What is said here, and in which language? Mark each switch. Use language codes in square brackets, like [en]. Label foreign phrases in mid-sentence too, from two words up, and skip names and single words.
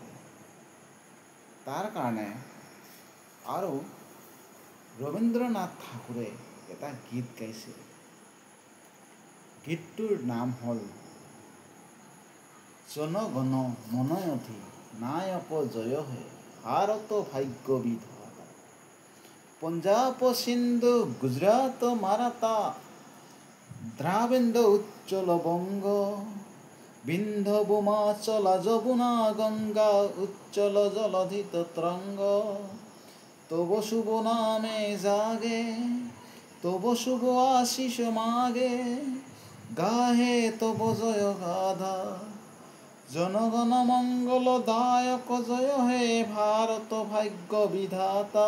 [as] তাৰ কাৰণে আৰু ৰবীন্দ্ৰনাথ ঠাকুৰে এটা গীত গাইছিল। গীতটোৰ নাম হ'ল [bn] জন গণ মন অধি নায়ক জয় হে ভাৰত ভাগ্য বিধাতা। পঞ্জাব সিন্ধু গুজরাট মারাঠা দ্রাবিড় উজ্জ্বল বঙ্গ বিন্ধ্য ভূমাচল যমুনা গঙ্গা উজ্জ্বল জলধিত তরঙ্গ তব শুভ নামে জাগে তব শুভ আশিস মাগে গাহে তব জয় গাথা জনগণ মঙ্গল দায়ক জয় হে ভারত ভাগ্য বিধাতা।